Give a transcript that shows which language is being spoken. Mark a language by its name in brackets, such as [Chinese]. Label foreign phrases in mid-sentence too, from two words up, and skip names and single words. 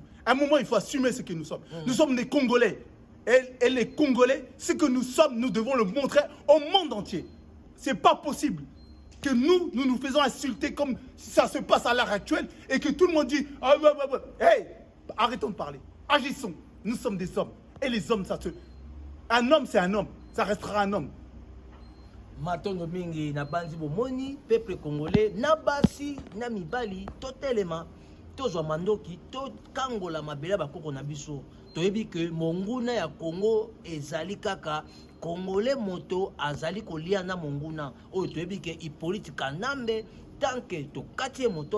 [French] À un moment, il faut assumer ce que nous sommes. Nous sommes des Congolais. Et les Congolais, ce que nous sommes, nous devons le montrer au monde entier. Ce n'est pas possible que nous faisons insulter comme ça se passe à l'heure actuelle et que tout le monde dit hey, arrêtons de parler, agissons. Nous sommes des hommes. Et les hommes, un homme, c'est un homme. Ça restera un homme. [Lingala] Matondo mingi na banzi bomoni [French] peuple congolais [Lingala] na basi na mibali totelema tozwa mandoki to kangola mabela bakoko na biso toyebi ke monguna ya Congo ezali kaka congolais moto azali kolia na monguna oyo toyebi ke Hippolyte Kanambe [French] tant que [Lingala] tokati moto